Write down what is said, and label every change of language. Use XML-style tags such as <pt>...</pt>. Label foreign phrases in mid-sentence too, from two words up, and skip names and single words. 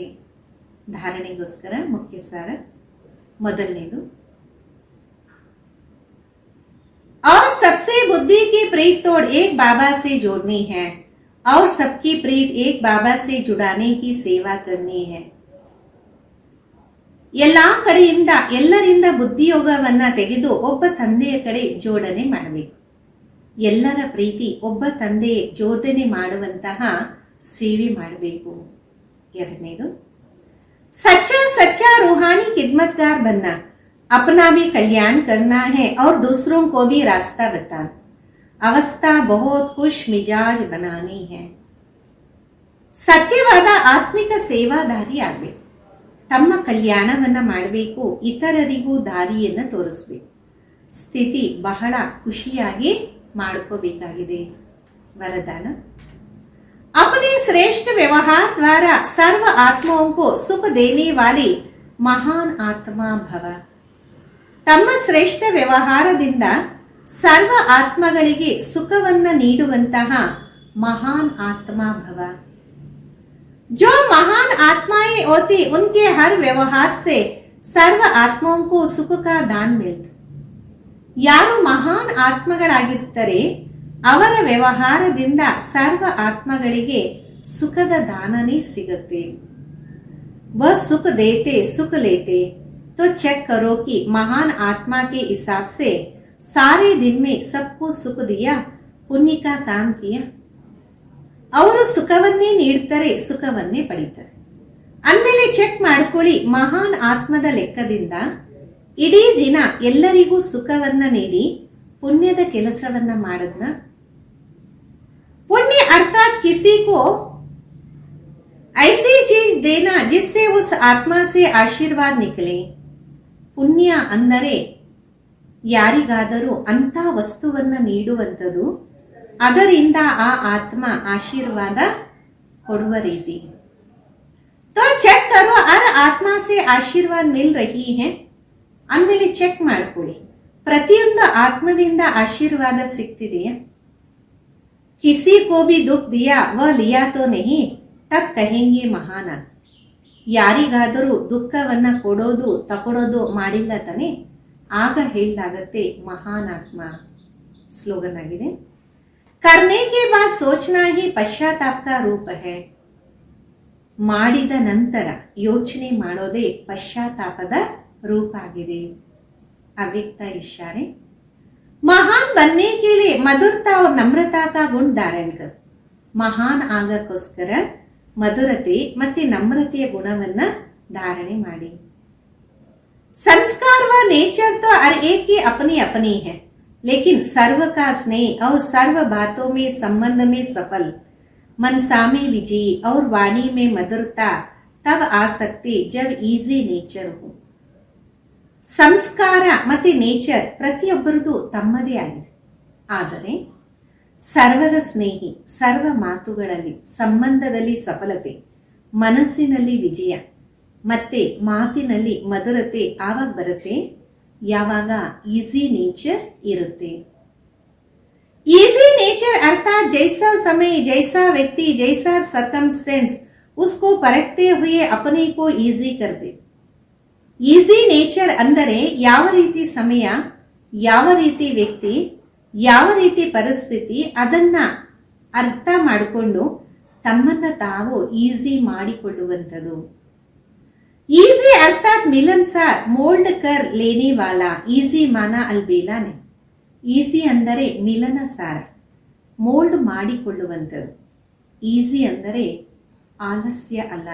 <kn>ಧಾರಣೆಗೋಸ್ಕರ ಮುಖ್ಯ ಸಾರ. ಮೊದಲನೇದು,</kn> <hi>सबसे बुद्धि की प्रीत तोड़ एक बाबा से जोड़नी है और सबकी प्रीत एक बाबा से जुड़ाने की सेवा करनी है.</hi> <kn>ಎಲ್ಲಾ ಕಡೆಯಿಂದ ಎಲ್ಲರಿಂದ ಬುದ್ಧಿಯೋಗವನ್ನ ತೆಗೆದು ಒಬ್ಬ ತಂದೆಯ ಕಡೆ ಜೋಡಣೆ ಮಾಡಬೇಕು. ಎಲ್ಲರ ಪ್ರೀತಿ ಒಬ್ಬ ತಂದೆ ಜೋಡಣೆ ಮಾಡುವಂತಹ ಸೇವೆ ಮಾಡಬೇಕು. ಎರಡನೇದು,</kn> <hi>सच्चा सच्चा रूहानी खिदमतगार बनना, अपना भी कल्याण करना है और दूसरों को भी रास्ता बताना. अवस्था बहुत खुश मिजाज बनानी है.</hi> <kn>ಸತ್ಯವಾದ ಆತ್ಮಿಕ ಸೇವಾದಾರಿ ಆಗಬೇಕು. ತಮ್ಮ ಕಲ್ಯಾಣವನ್ನ ಮಾಡಬೇಕು, ಇತರರಿಗೂ ದಾರಿಯನ್ನು ತೋರಿಸ್ಬೇಕು. ಸ್ಥಿತಿ ಬಹಳ ಖುಷಿಯಾಗಿ ಮಾಡ್ಕೋಬೇಕಾಗಿದೆ.</kn> <hi>वरदान, अपने श्रेष्ठ व्यवहार द्वारा सर्व आत्माओं को सुख देने वाली महान आत्मा भव.</hi> <kn>ತಮ್ಮ ಶ್ರೇಷ್ಠ ವ್ಯವಹಾರದಿಂದ ಸರ್ವ ಆತ್ಮಗಳಿಗೆ ಸುಖವನ್ನ ನೀಡುವಂತಹ ಮಹಾನ್ ಆತ್ಮ ಭವ.</kn> <hi>जो महान आत्माएं होती उनके हर व्यवहार से सर्व आत्माओं को सुख का दान मिलता.</hi> <kn>ಯಾರು ಮಹಾನ್ ಆತ್ಮಗಳಾಗಿರ್ತಾರೆ ಅವರ ವ್ಯವಹಾರದಿಂದ ಸರ್ವ ಆತ್ಮಗಳಿಗೆ ಸುಖದ ದಾನನೇ ಸಿಗುತ್ತೆ.</kn> <hi>वह सुख देते सुख लेते, तो चेक करो कि महान आत्मा के हिसाब से सारे दिन में सबको सुख दिया, पुण्य का काम किया.</hi> <kn>ಅವರು ಸುಖವನ್ನೇ ನೀಡ್ತಾರೆ, ಸುಖವನ್ನೇ ಪಡಿತಾರೆ. ಅಂದಮೇಲೆ ಚೆಕ್ ಮಾಡ್ಕೊಳ್ಳಿ, ಮಹಾನ್ ಆತ್ಮದ ಲೆಕ್ಕದಿಂದ ಇಡೀ ದಿನ ಎಲ್ಲರಿಗೂ ಸುಖವನ್ನ ನೀಡಿ ಪುಣ್ಯದ ಕೆಲಸವನ್ನ ಮಾಡದ್ನ.</kn> <hi>पुण्य अर्थात किसी को ऐसी चीज देना जिससे उस आत्मा से आशीर्वाद निकले.</hi> <kn>ಪುಣ್ಯ ಅಂದರೆ ಯಾರಿಗಾದರೂ ಅಂತ ವಸ್ತುವನ್ನ ನೀಡುವಂಥದ್ದು, ಅದರಿಂದ ಆ ಆತ್ಮ ಆಶೀರ್ವಾದ ಕೊಡುವ ರೀತಿ.</kn> <hi>तो ಚೆಕ್ करो हर आत्मा से आशीर्वाद मिल रही है.</hi> <kn>ಅಂದಮೇಲೆ ಚೆಕ್ ಮಾಡ್ಕೊಳ್ಳಿ, ಪ್ರತಿಯೊಂದು ಆತ್ಮದಿಂದ ಆಶೀರ್ವಾದ ಸಿಗ್ತಿದೆಯಾ.</kn> <hi>किसी को भी दुख दिया वह लिया तो नहीं, तब कहेंगे महान.</hi> <kn>ಯಾರಿಗಾದರೂ ದುಃಖವನ್ನ ಕೊಡೋದು ತಗೊಳೋದು ಮಾಡಿಲ್ಲ ತಾನೆ, ಆಗ ಹೇಳಲಾಗತ್ತೆ ಮಹಾನ್ ಆತ್ಮ. ಸ್ಲೋಗನ್ ಆಗಿದೆ,</kn> <hi>करने के बाद सोचना ही पश्चाताप का रूप है.</hi> <kn>ಮಾಡಿದ ನಂತರ ಯೋಚನೆ ಮಾಡೋದೇ ಪಶ್ಚಾತ್ತಾಪದ ರೂಪ ಆಗಿದೆ. ಅವ್ಯಕ್ತ ಇಶಾರೆ,</kn> <hi>महान बनने के लिए मधुरता और नम्रता का गुण धारण कर.</hi> <kn>ಮಹಾನ್ ಆಗಕ್ಕೋಸ್ಕರ ಮಧುರತೆ ಮತ್ತೆ ನಮ್ರತೆಯ ಗುಣವನ್ನ ಧಾರಣೆ ಮಾಡಿ.</kn> <hi>संस्कार व नेचर तो हर एक की अपनी अपनी है, लेकिन सर्व का स्नेह और सर्व बातों में संबंध में सफल, मनसा में विजयी और वाणी में मधुरता तब आ सकती जब</hi> <en>easy nature</en> <hi>हो.</hi> <kn>ಸಂಸ್ಕಾರ ಮತ್ತು ನೇಚರ್ ಪ್ರತಿಯೊಬ್ಬರದು ತಮ್ಮದೇ ಆಗಿದೆ. ಆದರೆ ಸರ್ವರ ಸ್ನೇಹಿ, ಸರ್ವ ಮಾತುಗಳಲ್ಲಿ ಸಂಬಂಧದಲ್ಲಿ ಸಫಲತೆ, ಮನಸ್ಸಿನಲ್ಲಿ ವಿಜಯ ಮತ್ತೆ ಮಾತಿನಲ್ಲಿ ಮಧುರತೆ ಆವಾಗ ಬರುತ್ತೆ ಯಾವಾಗ</kn> <en>easy nature</en> <kn>ಇರುತ್ತೆ.</kn> <en>easy nature</en> <hi>अर्थात जैसा समय, जैसा व्यक्ति, जैसा सर्कमस्टेंस उसको परखते हुए अपने को ಈಸಿ कर दे.</hi> <en>easy nature</en> <kn>ಅಂದರೆ ಯಾವ ರೀತಿ ಸಮಯ, ಯಾವ ರೀತಿ ವ್ಯಕ್ತಿ, ಯಾವ ರೀತಿ ಪರಿಸ್ಥಿತಿ ಅದನ್ನ ಅರ್ಥ ಮಾಡಿಕೊಂಡು ತಮ್ಮನ್ನ ತಾವು ಈಸಿ ಮಾಡಿಕೊಳ್ಳುವಂಥದ್ದು.</kn> <hi>ಈಸಿ अर्थात मिलनसार, मोल्ड कर लेने वाला. ಈಸಿ माना अलबेला ने.</hi> <kn>ಈಸಿ ಅಂದರೆ ಮಿಲನಸಾರ, ಮೋಲ್ಡ್ ಮಾಡಿಕೊಳ್ಳುವಂಥದ್ದು. ಈಸಿ ಅಂದರೆ ಆಲಸ್ಯ ಅಲ್ಲ.</kn>